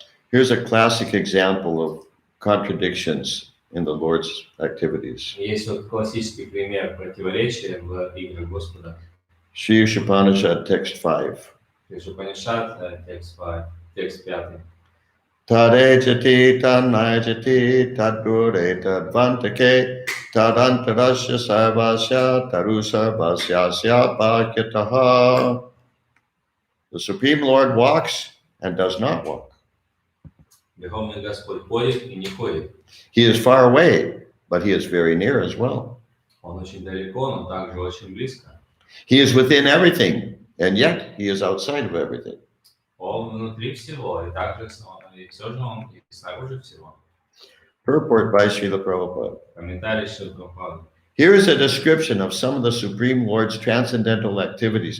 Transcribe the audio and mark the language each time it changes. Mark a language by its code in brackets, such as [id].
[en] Here's a classic example of contradictions in the Lord's activities. [ru] Есть вот классический пример противоречия в играх Господа. [en] Shri Upanishad, text 5. [ru] Upanishad, текст 5. [sa] Tade jati tanmaya jati tadgure tadvantake tadantarasya sarvasya taru sarvasyasya bhakyataha. [en] The Supreme Lord walks and does not walk. [ru] Верховный Господь ходит и не ходит. [en] He is far away, but he is very near as well. [ru] Он очень далеко, но также очень близко. [en] He is within everything, and yet he is outside of everything. [ru] Он внутри всего, и также и все же он и снаружи всего. [en] Purport by Srila Prabhupada. [ru] Комментарий Шрила Прабхупады. [en] Here is a description of some of the Supreme Lord's transcendental activities.